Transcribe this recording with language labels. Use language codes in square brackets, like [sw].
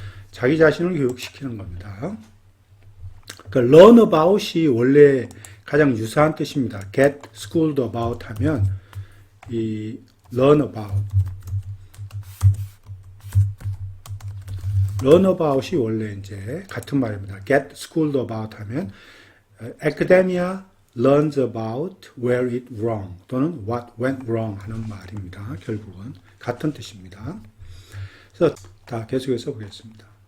[ko] 자기 자신을 교육시키는 겁니다. 그러니까 [en] learn about [ko] 이 원래 가장 유사한 뜻입니다. [en] get schooled about [ko] 하면 이 [en] learn about [ko] 이 원래 이제 같은 말입니다. [en] get schooled about [ko] 하면 [en] academia learns about where it wrong [ko] 또는 [en] what went wrong [ko] 하는 말입니다. 결국은 같은 뜻입니다. 그래서 다 계속해서 보겠습니다.